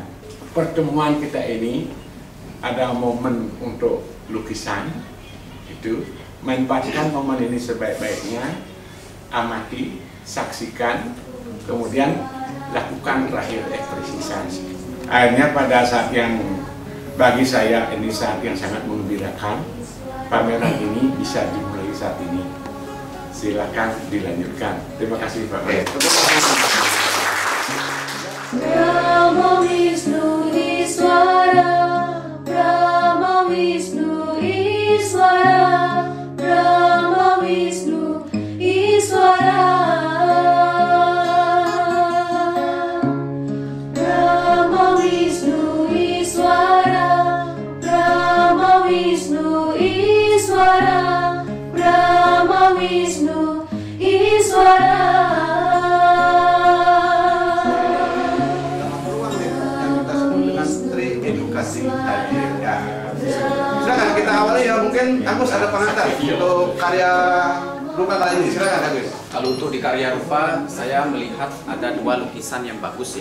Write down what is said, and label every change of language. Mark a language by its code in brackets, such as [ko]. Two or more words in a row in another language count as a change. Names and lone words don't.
[id] Pertemuan kita ini ada momen untuk lukisan, itu manfaatkan momen ini sebaik-baiknya, amati, saksikan, kemudian lakukan terakhir ekspresikan. Akhirnya pada saat yang bagi saya ini saat yang sangat menggembirakan, pameran ini bisa dimulai saat ini. Silakan dilanjutkan. Terima kasih Pak Menteri. Brahma Vishnu Iswara, Brahma Vishnu Iswara, Brahma Vishnu Iswara, Brahma Vishnu Iswara, Brahma Vishnu Iswara, Brahma Vishnu Iswara. Silakan kita awali ya, mungkin Agus ada pengantar untuk karya rupa kali ini. Silakan Agus. Kalau untuk di karya rupa, saya melihat ada 2 lukisan yang bagus ya.